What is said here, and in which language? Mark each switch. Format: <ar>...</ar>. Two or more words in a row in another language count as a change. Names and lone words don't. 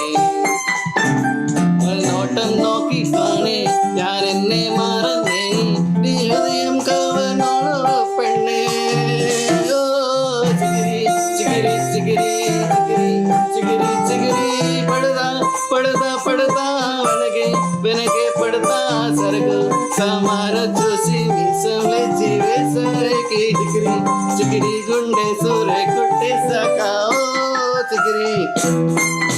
<ml>ഒരു നോട്ടം നോക്കി കാണേ ഞാൻ എന്നെ മറന്നേ, നീ ഹൃദയം കവർന്നോളൂ പെണ്ണേ.</ml> <te>ഓ ചികിരി ചികിരി ചികിരി ചികിരി ചികിരി ചികിരി പടുതാ పడతా పడతా వెనకే వెనకే పడతా సరుకు సామారు చూసి మీసం లేచి వేసరికి చికిరి చికిరి గుండె సూరే కుట్టేశాక ఓ చికిరి.</te>